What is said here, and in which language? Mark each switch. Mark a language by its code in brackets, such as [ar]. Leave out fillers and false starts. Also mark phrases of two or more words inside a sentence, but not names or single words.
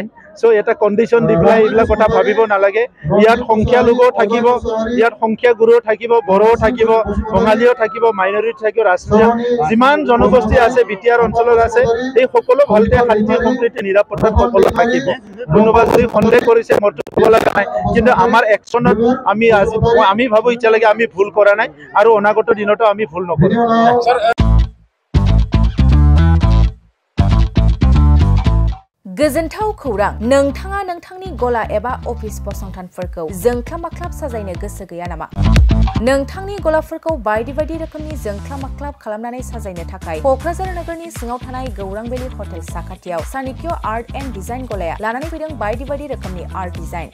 [as] সো এটা কণ্ডিশ্যন দি পেলাই এইবিলাক কথা ভাবিব নালাগে। ইয়াত সংখ্যালঘুও থাকিব, ইয়াত সংখ্যাগুৰুও থাকিব, বড়োও থাকিব, বঙালীও থাকিব, মাইনৰিটি থাকিব, ৰাষ্ট্ৰীয় যিমান জনগোষ্ঠী আছে বিটিআৰ অঞ্চলত আছে এই সকলো ভালকে শান্তি সম্প্ৰীতি নিৰাপত্তাত সকলো থাকিব। কোনোবা যদি সন্দেহ কৰিছে মইতো ক'ব লগা নাই, কিন্তু আমাৰ একশ্যনত আমি ভাবোঁ এতিয়ালৈকে আমি ভুল কৰা নাই আৰু অনাগত দিনতো আমি ভুল নকৰোঁ। [brx] गोजोनथाव खौरां, नोंथाङा नोंथांनि गला एबा अफिस फसंथानफोरखौ जोंख्लाब माख्लाब साजायनो गोसो गैया नामा? नोंथांनि गलाफोरखौ बायदि बायदि रोखोमनि जोंख्लाब माख्लाब खालामनानै साजायनो थाखाय क'क्राझार नोगोरनि सिङाव थानाय गौरां भेलि हटेल साखाथियाव चाणक्य आर्ट एन्ड डिजाइन गलाया लानानै फैदों बायदि बायदि रोखोमनि [en] art design.